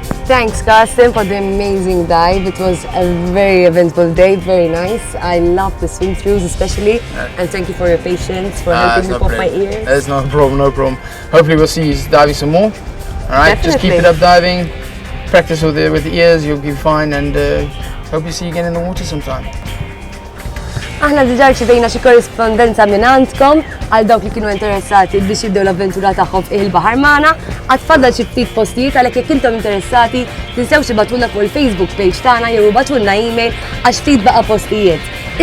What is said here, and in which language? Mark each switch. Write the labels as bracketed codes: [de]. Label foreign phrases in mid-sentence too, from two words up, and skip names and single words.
[en] Thanks, Carsten, for the amazing dive. It was a very eventful day, very nice. I love the swim throughs especially, and thank you for your patience, for helping me pop my ears. It's no problem, no problem. Hopefully we'll see you diving some more. Alright, just keep it up diving, practice with the ears, you'll be fine, and hope you see you again in the water sometime. [mt] Aħna diġà rċivejna xi korrispondenza minn għandkom għal dawk li kienu interessati biex jibdew l-avventura tagħhom fih il-baħar magħna, għad tfaddal xi ftit postijiet għalhekk jekk intom interessati tinsew ibatulna fuq il-Facebook page tagħna jew ibatulna email għax ftit baqa' postijiet.